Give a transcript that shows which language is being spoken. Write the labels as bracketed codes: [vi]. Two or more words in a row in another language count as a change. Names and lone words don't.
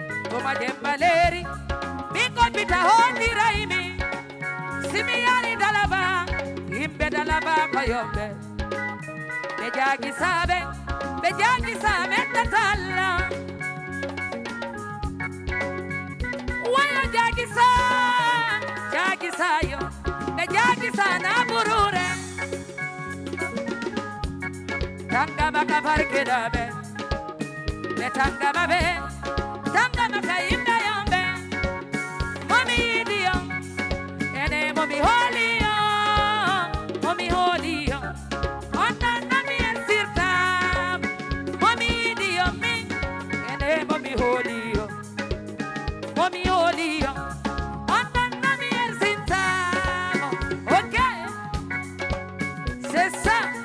[ff] Ko ma jemba leri, mi ko pita hoti raibi. Si mi yali dalaba, imbe dalaba ko yombe. Be jagi sabe, be jagi sabe tatalla. Wala jagi sa, jagi sa yo, be jagi sa na burure. Tanga baka farke dabe, be tanga babe, tanga baka imbe yombe. Mommy idiyo, ene mommy holy yo, mommy holy yo. Ona na mi esirta, mommy idiyo mi, ene mommy holy yo, mommy holy yo. Ona na mi esirta, [fr] ok, c'est ça.